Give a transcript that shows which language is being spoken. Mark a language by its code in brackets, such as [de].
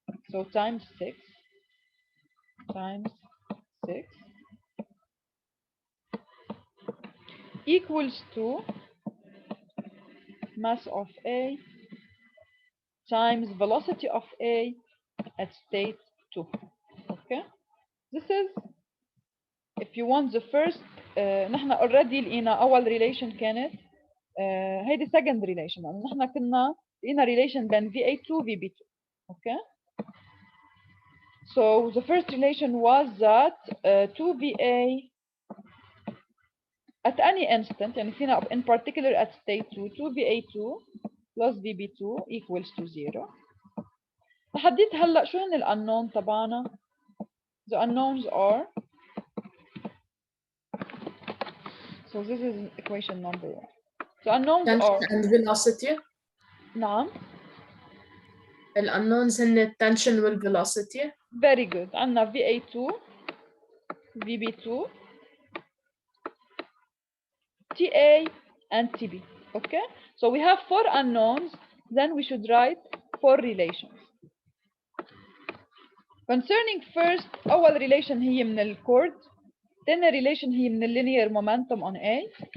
[en] So times 6 times 6 equals to mass of A times velocity of A at state 2. Okay, this is if you want the first. [ar] نحن [en] already [ar] لقينا أول relation كانت هيدي [en] second relation [ar] لأنه نحن كنا لقينا relation بين VA2 VB2. [en] Okay, so the first relation was that 2VA at any instant [ar] يعني فينا [en] in particular at state 2 2VA2 plus VB2 equals to 0. [ar] لحديت هلا شو هن الunknown تبعنا؟ [en] The unknowns are, so this is equation number 1. The unknowns tension are and velocity. [ar] نعم. الunknowns هن التنشن والvelocity. [en] Very good. عندنا VA2 VB2 TA and TB. Okay, so we have 4 unknowns, then we should write 4 relations. Concerning first [ar] أول [en] relation [ar] هي من الكورد، تاني [en] relation [ar] هي من [en] linear momentum on A.